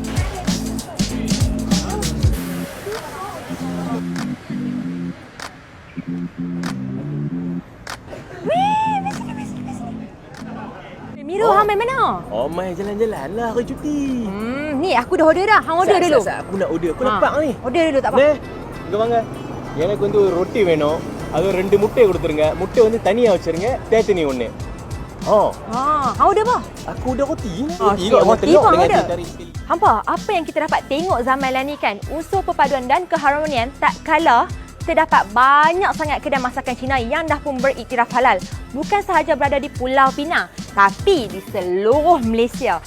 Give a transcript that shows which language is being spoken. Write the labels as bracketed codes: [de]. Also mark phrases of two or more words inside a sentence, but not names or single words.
[ms] Miru, hang main mana? Oh, main jalan-jalan lah, hari cuti. Ni aku dah order dah. Hang order dulu. Aku nak order. Aku nampak ni. Order dulu tak apa. [ta] இங்க வாங்க. எனக்கு வந்து ஒரு ரொட்டி வேணும். அது 2 முட்டை கொடுத்துருங்க. முட்டை வந்து தனியா வச்சிருங்க. தேத்தனி ஒண்ணு. [ms] Hang order apa? Aku udah roti. Roti pun order. Hampa, apa yang kita dapat tengok zaman lah ni kan, unsur perpaduan dan keharmonian tak kalah terdapat banyak sangat kedai masakan Cina yang dah pun beriktiraf halal. Bukan sahaja berada di Pulau Pinang, tapi di seluruh Malaysia.